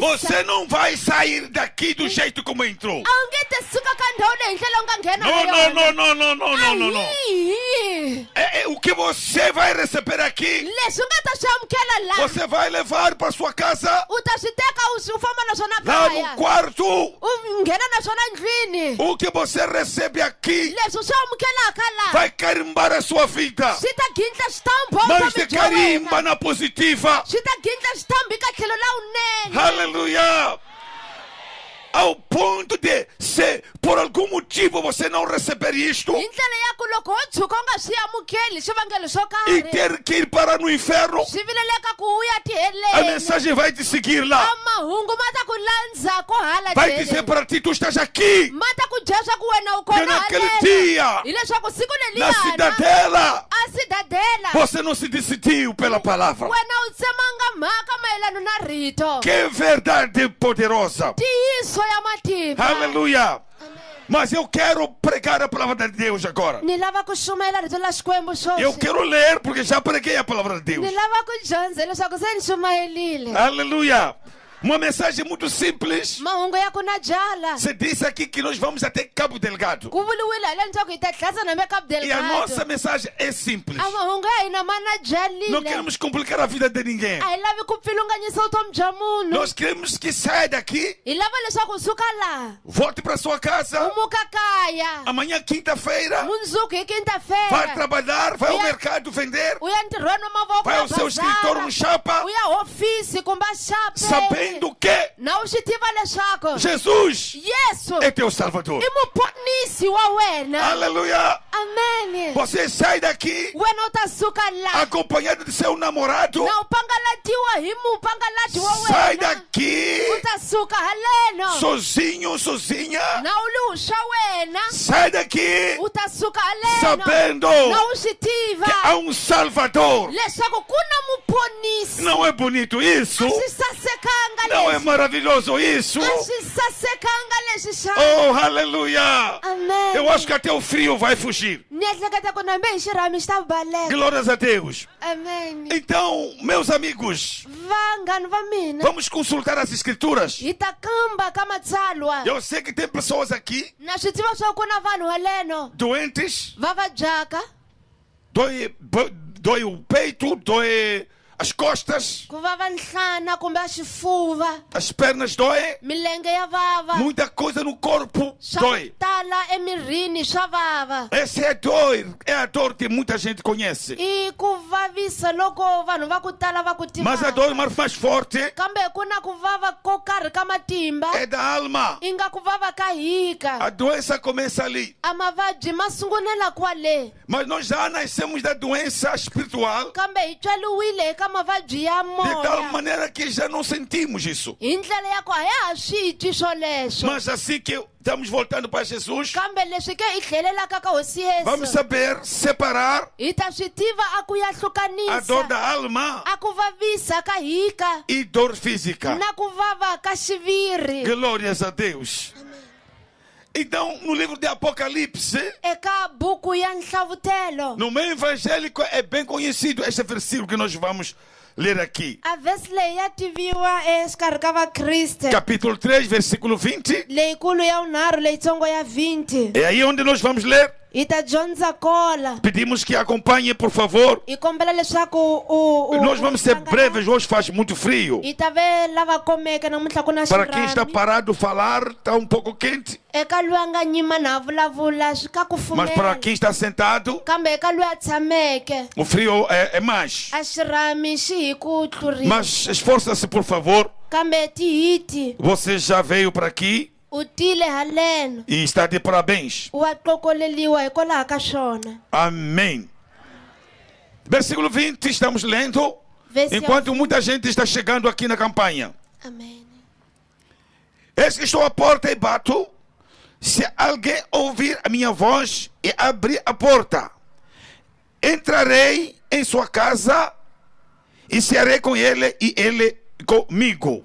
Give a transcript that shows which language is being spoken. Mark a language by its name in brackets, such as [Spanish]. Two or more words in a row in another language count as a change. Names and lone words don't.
[Portuguese] Você não vai sair daqui do jeito como entrou. [Tsonga] A wu nge te suka ka ndhawu leyi hi ndlela u nga nghena [Portuguese] Não, ha não, [Tsonga] yona. [Portuguese] não, não, não, não, não, não. Ahihi. O que você vai receber aqui, [Tsonga] Leswi u nga ta swi amukela la [Portuguese] você vai levar para sua casa, [Tsonga] u ta swi teka u famba na swona [Portuguese] lá [Tsonga] kaya [Portuguese] no quarto. [Tsonga] u nghena na swona ndlwini. [Portuguese] O que você recebe aqui [Tsonga] Leswi u swi amukelaka la [Portuguese] vai carimbar a sua vida. [Tsonga] swi ta gindla xitambo [Portuguese] Mas de carimba na positiva. [Tsonga] swi ta gindla xitambo eka tlhelo lawunene. [Portuguese] Aleluia! Ao ponto de, se por algum motivo você não receber isto [Tsonga] Hi ndlela ya ku loko wo tshuka u nga swi amukeli swivangelo swo [Portuguese] e [Tsonga] karhi [Portuguese] ter que ir para no inferno, [Tsonga] swi vileleka ku u ya a tiheleni. [Portuguese] mensagem vai te seguir lá. [Tsonga] A mahungu ma ta ku landza ko hala [Portuguese] Vai [Tsonga] tlhelweni. [Portuguese] dizer para ti, tu estás aqui, [Tsonga] Ma ta ku byela swa ku wena u [Portuguese] que [Tsonga] kona [Portuguese] naquele [Tsonga] haleno. [Portuguese] dia, [Tsonga] Hileswaku siku na leliyana [Portuguese] cidadela, a cidadela você não se decidiu pela palavra. [Tsonga] wena u tsemanga mhaka mayelana na rito. [Portuguese] Que verdade poderosa! [Tsonga] Tiyiso ya matimba. [Portuguese] Aleluia! Mas eu quero pregar a palavra de Deus agora. [Tsonga] Ni lava ku shumela rito la Xikwembu [Portuguese] Eu [Tsonga] swoswi. [Portuguese] quero ler porque já preguei a palavra de Deus. [Tsonga] Ni lava ku dyondza leswaku se ni shumayerile. [Portuguese] Aleluia! Uma mensagem muito simples. [Tsonga] Mahungu ya ku na jala. [Portuguese] Você disse aqui que nós vamos até Cabo Delgado. [Tsonga] Ku vuliwile hi le ndzhaku hi ta tlhasa na Cabo [Portuguese] E a nossa [Tsonga] Delgado. [Portuguese] mensagem é simples. [Tsonga] A mahungu ya hina ma na [Portuguese] Não [Tsonga] jalile. [Portuguese] queremos complicar a vida de ninguém. [Tsonga] A hi lavi ku pfilunganyisa vutomi bya munhu. [Portuguese] Nós queremos que saia daqui, [Tsonga] Hi lava leswaku u suka laha [Portuguese] volte para sua casa. [Tsonga] u muka kaya. [Portuguese] Amanhã, quinta-feira, [Tsonga] Mundzuku hi [Portuguese] vai [Tsonga] quinta-feira. [Portuguese] trabalhar, vai ao Uia. mercado vender, [Tsonga] U ya ntirhweni wa mavoko [Portuguese] vai [Tsonga] ya [Portuguese] ao seu escritório no chapa, [Tsonga] u ya hofisi kumbe xape. [Portuguese] sabendo que [Tsonga] Na u swi tiva leswaku [Portuguese] Jesus [Tsonga] Yesu [Portuguese] é teu Salvador. [Tsonga] i muponisi wa wena. [Portuguese] Aleluia! Amen. Você sai daqui [Tsonga] Wena u ta suka laha [Portuguese] acompanhado de seu namorado. [Tsonga] na u pangalatiwa hi mupangalati wa [Portuguese] Sai [Tsonga] wena. [Portuguese] daqui [Tsonga] U ta suka haleno [Portuguese] sozinho, sozinha. [Tsonga] na u luxa wena. [Portuguese] Sai daqui [Tsonga] U ta suka haleno [Portuguese] sabendo [Tsonga] na u swi tiva [Portuguese] que há um Salvador. [Tsonga] leswaku ku na muponisi. [Portuguese] Não é bonito isso? [Tsonga] A swi sasekanga [Portuguese] Não é [Tsonga] leswi. [Portuguese] maravilhoso isso? [Tsonga] A swi sasekanga leswi xa. [Portuguese] Oh, aleluia! Amen. Eu acho que até o frio vai fugir. [Tsonga] Ni ehleketa ku nambe hi xirhami xi ta baleka. [Portuguese] Glórias a Deus. Amen. Então, meus amigos, [Tsonga] Vanghana va mina [Portuguese] vamos consultar as Escrituras. [Tsonga] hi ta kamba ka matsalwa. [Portuguese] Eu sei que tem pessoas aqui [Tsonga] Na swi tiva swa ku na vanhu haleno [Portuguese] doentes, [Tsonga] va vabyaka, [Portuguese] dói o peito, dói as costas, [Tsonga] ku vava nhlana kumbe a xifuva, [Portuguese] as pernas doem, [Tsonga] milenge ya vava, [Portuguese] muita coisa no corpo [Tsonga] swa [Portuguese] dói. [Tsonga] ku tala emirini swa vava. [Portuguese] Essa é a dor que muita gente conhece. [Tsonga] I ku vavisa loko vanhu va ku tala va ku [Portuguese] Mas a dor mais forte [Tsonga] kambe ku na ku vava ko karhi ka matimba, [Portuguese] é da alma. [Tsonga] i nga ku vava ka hika. [Portuguese] A doença começa ali. [Tsonga] A mavabyi ma sungulela kwale, [Portuguese] Mas nós já nascemos da doença espiritual [Tsonga] kambe hi tswaliwile eka mavabyi ya [Portuguese] de tal [Tsonga] moya. [Portuguese] maneira que já não sentimos isso. [Tsonga] Hi ndlela ya ku a ya ha swi twi swoleswo, [Portuguese] Mas assim que estamos voltando para Jesus, [Tsonga] kambe leswi ke i tlhelelaka ka hosi [Portuguese] vamos [Tsonga] Yesu, [Portuguese] saber separar [Tsonga] hi ta swi tiva a ku ya [Portuguese] a dor [Tsonga] hlukanisa, [Portuguese] da alma [Tsonga] a ku vavisa ka hika [Portuguese] e dor física. [Tsonga] na ku vava ka xiviri. [Portuguese] Glórias a Deus. Então, no livro de Apocalipse, [Tsonga] Eka buku ya nhlavutelo, [Portuguese] no meio evangélico, é bem conhecido este versículo que nós vamos ler aqui. [Tsonga] a vhesi leyi ya tiviwa exikarhi ka vakriste, [Portuguese] Capítulo 3, versículo 20. [Tsonga] leyikulu ya unharhu leyitsongo ya 20. [Portuguese] É aí onde nós vamos ler. [Tsonga] Hi ta dyondza kola, [Portuguese] Pedimos que acompanhe, por favor. [Tsonga] hi kombela leswaku [Portuguese] Nós vamos ser breves, hoje faz muito frio. [Tsonga] hi ta ve lava komeke namuntlha ku na [Portuguese] Para quem está [Tsonga] xirhami. [Portuguese] parado falar, está um pouco quente. [Tsonga] Eka loyi a nga nyima na vulavula swi ka [Portuguese] Mas para [Tsonga] kufumela, [Portuguese] quem está sentado, [Tsonga] kambe eka loyi a tshameke [Portuguese] o frio é mais. [Tsonga] a xirhami xi hi ku tlurisa. [Portuguese] Mas esforça-se, por favor. [Tsonga] Kambe tihiti [Portuguese] Você já veio para aqui [Tsonga] u tile haleno, [Portuguese] e está de parabéns. [Tsonga] wa tlokoleliwa hikwalaho ka swona. [Portuguese] Amém. Versículo 20, estamos lendo. [Tsonga] Vhesi ya- [Portuguese] Enquanto muita gente está chegando aqui na campanha. Amen. Eis que estou à porta e bato. Se alguém ouvir a minha voz e abrir a porta, entrarei em sua casa e cearei com ele e ele comigo.